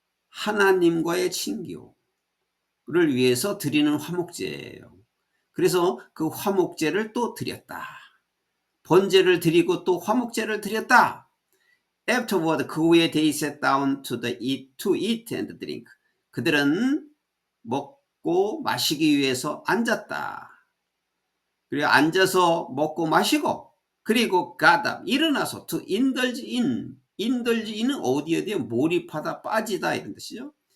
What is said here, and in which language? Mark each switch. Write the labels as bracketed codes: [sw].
[ko] 하나님과의 친교를 위해서 드리는 화목제예요. 그래서 그 화목제를 또 드렸다. 번제를 드리고 또 화목제를 드렸다. [en] Afterward, [ko] 그 후에 [en] they sat down to eat and drink. [ko] 그들은 먹고 마시기 위해서 앉았다. 그리고 앉아서 먹고 마시고, 그리고 [en] got up, [ko] 일어나서 [en] to indulge in [ko] 은 어디에 몰입하다, 빠지다 이런 뜻이죠.